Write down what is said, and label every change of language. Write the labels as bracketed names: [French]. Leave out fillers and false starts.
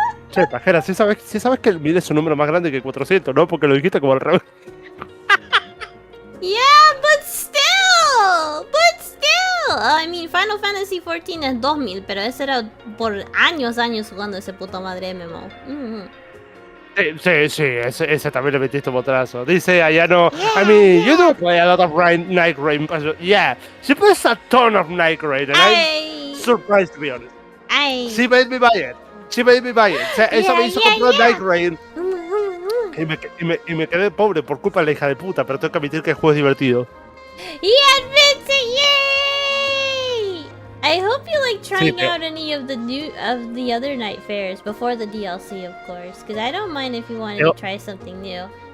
[Spanish] Che, pajera, si sabes que el 1000 es un número más grande que 400, ¿no? Porque lo dijiste como al revés. [English] Yeah, but still. I mean, [Spanish] Final Fantasy XIV es 2000, pero ese era por años jugando ese puto madre MMO. Sí, ese también le metiste un botazo. Dice [English] Ayano, I mean, you do play a lot of Night Rain. Yeah, she plays a ton of Night Rain, and I'm surprised, to be honest. She made me buy it. [Spanish] O sea, ella me hizo comprar Night Rain. Y me quedé pobre por culpa de la hija de puta, pero tengo que admitir que el juego es divertido. [English] Yeah, Vincent, yay! I hope you like trying [Spanish] pero- [English] out any of the other night fairs before the DLC, of course, because I don't mind if you wanted to try something new.